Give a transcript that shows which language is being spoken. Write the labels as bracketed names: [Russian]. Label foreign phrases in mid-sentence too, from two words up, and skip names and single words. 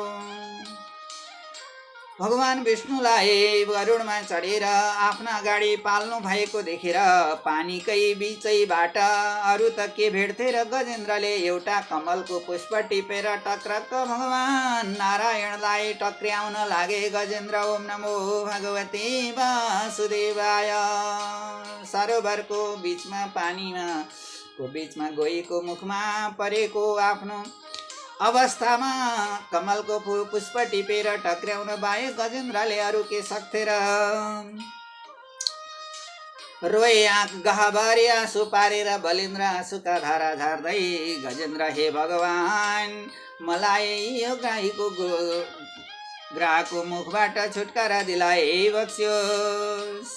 [Nepali] भगवान विष्णुलाई गरुडमा चढेर आफ्ना अगाडि पाल्नु भएको देखेर पानीकै बीचैबाट अरू त के भेट्थे र गजेन्द्रले एउटा कमलको पुष्प टिपेर टक्रक्क भगवान नारायणलाई टक्र्याउन लागे। [Sanskrit] गजेन्द्र ओम नमो भगवते वासुदेवाय। [Nepali] सरोवरको बीचमा बीचमा गएको मुखमा परेको आफ्नो अवस्थामा कमलको पुष्प टिपेर टक्र्याउन बाहेक गजेन्द्रले अरू के सक्थे र। रोए आँख गहभरि आँसु पारेर बलिन्द्र आँसुका धारा झार्दै गजेन्द्र, हे भगवान, मलाई यो ग्राहको मुखबाट छुटकारा दिलाए बक्स्योस्।